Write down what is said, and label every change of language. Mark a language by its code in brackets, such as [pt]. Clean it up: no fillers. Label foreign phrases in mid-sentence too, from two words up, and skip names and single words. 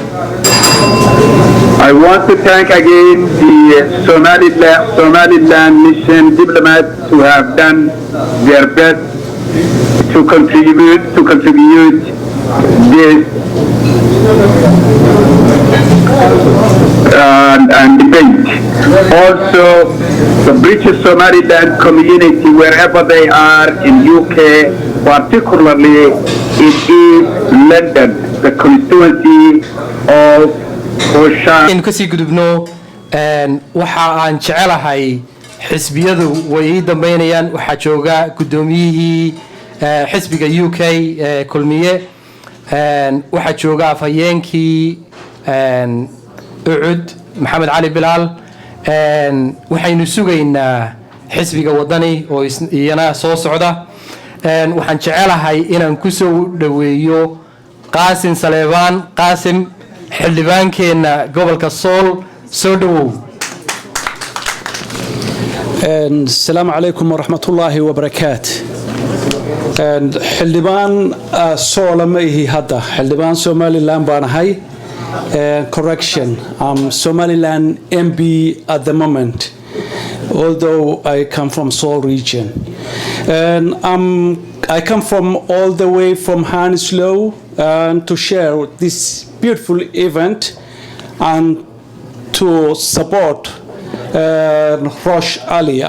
[en] I want to thank again the Somaliland mission diplomats who have done their best to contribute this and debate. Also, the British Somaliland community, wherever they are in UK, particularly in East London, the constituency of Rushaana. [so] in kasii gudubno waxa aan jecelahay xisbiyadu way dambeynayaan waxa jooga gudoomiyihii xisbiga UK kulmiye waxa jooga afhayeenkii ucud maxamed cali bilaal waxaynu sugaynaa xisbiga wadani oo iyana soo socda waxaan jecelahay inaan ku soo dhaweeyo qaasim saleebaan qaasim xildhibaankeena gobolka Sool soo dhawow [ar] السلام عليكم ورحمة الله وبركاته [so] xildhibaan soolama ihi hadda xildhibaan Somaliland baan ahay [en] correction Somaliland MP at the moment although I come from Seoul region. And I come from all the way from Hounslow to share this beautiful event and to support Rosh Ali.